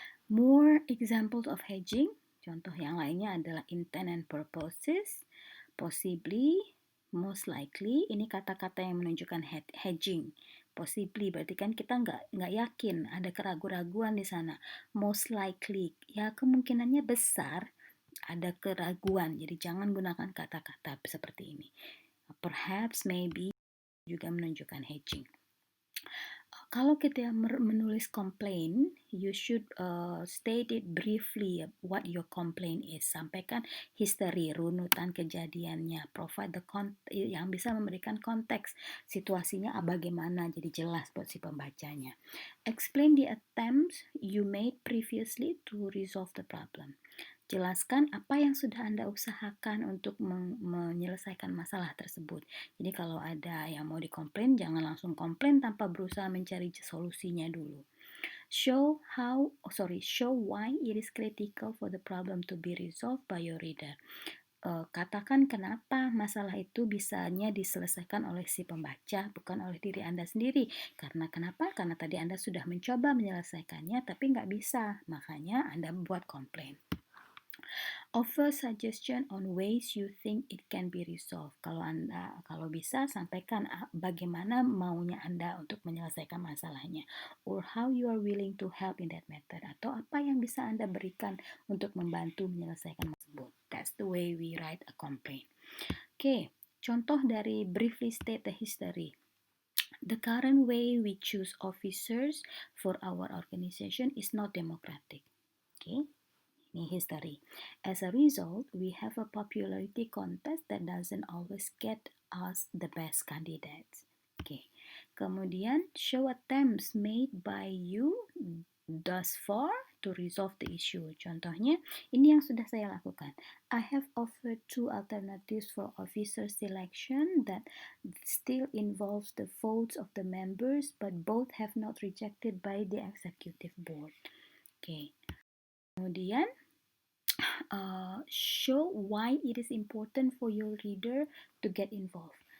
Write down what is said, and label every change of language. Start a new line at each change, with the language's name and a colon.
English: More examples of hedging.
Indonesian: Contoh yang lainnya adalah
English: intent and purposes, possibly, most likely.
Indonesian: Ini kata-kata yang menunjukkan hedging. Possibly berarti kan kita nggak yakin, ada keraguan-raguan di sana. Most likely, ya kemungkinannya besar ada keraguan. Jadi jangan gunakan kata-kata seperti ini. Perhaps, maybe juga menunjukkan hedging. Kalau kita menulis
English: complaint, you should state it briefly what your complaint is.
Indonesian: Sampaikan history, runutan kejadiannya. Provide yang bisa memberikan konteks situasinya bagaimana, jadi jelas buat si pembacanya.
English: Explain the attempts you made previously to resolve the problem.
Indonesian: Jelaskan apa yang sudah Anda usahakan untuk menyelesaikan masalah tersebut. Jadi kalau ada yang mau dikomplain, jangan langsung komplain tanpa berusaha mencari solusinya dulu.
English: Show why it is critical for the problem to be resolved by your reader.
Indonesian: Katakan kenapa masalah itu bisanya diselesaikan oleh si pembaca, bukan oleh diri Anda sendiri. Karena kenapa? Karena tadi Anda sudah mencoba menyelesaikannya, tapi nggak bisa. Makanya Anda buat komplain.
English: Offer suggestion on ways you think it can be resolved.
Indonesian: Kalau bisa sampaikan bagaimana maunya Anda untuk menyelesaikan masalahnya,
English: or how you are willing to help in that matter,
Indonesian: atau apa yang bisa Anda berikan untuk membantu menyelesaikan tersebut.
English: That's the way we write a complaint. Oke, contoh dari briefly state the history. The current way we choose officers for our organization is not democratic. Okay.
Indonesian: Ini history.
English: As a result, we have a popularity contest that doesn't always get us the best candidates. Okay. Kemudian, show attempts made by you thus far to resolve the issue.
Indonesian: Contohnya, ini yang sudah saya lakukan.
English: I have offered 2 alternatives for officer selection that still involves the votes of the members, but both have not rejected by the executive board. Okay. Kemudian, show why it is important for your reader to get involved.